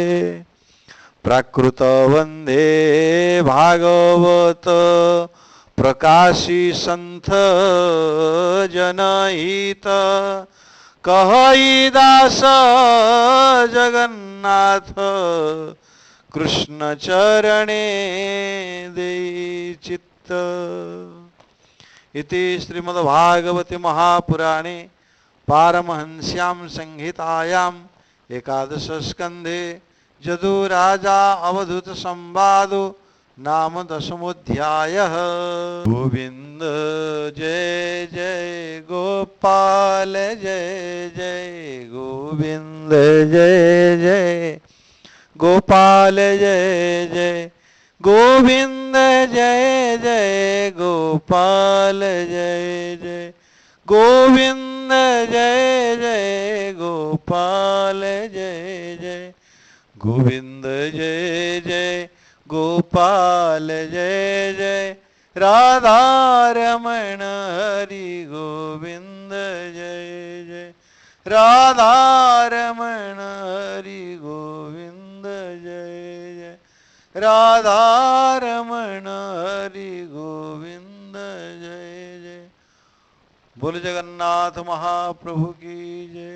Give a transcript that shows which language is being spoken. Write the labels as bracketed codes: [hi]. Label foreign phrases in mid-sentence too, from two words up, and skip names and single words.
[or] ପ୍ରାକୃତ ବନ୍ଦେ ଭାଗବତ, ପ୍ରକାଶୀ ସନ୍ଥ ଜନହିତ। କହଇ ଦାସ ଜଗନ୍ନାଥ, କୃଷ୍ଣ ଚରଣେ ଦେଇ ଚିତ୍ତ। [sa] इति श्रीमद्भागवते महापुराणे पारमहंस्यां संहितायां एकादश स्कंधे जदु राजा अवधूत संवादो नाम दशमोऽध्यायः। [hi] गोविंद जय जय गोपाल जय जय गोविंद जय जय गोपाल जय जय गोविंद जय जय गोपाल जय जय गोविंद जय जय गोपाल जय जय गोविंद जय जय गोपाल जय जय राधा रमण हरि गोविंद जय जय राधा रमण हरि गोविंद जय जय राधा रमण हरि गोविंद जय जय। बोल जगन्नाथ महाप्रभु की जय।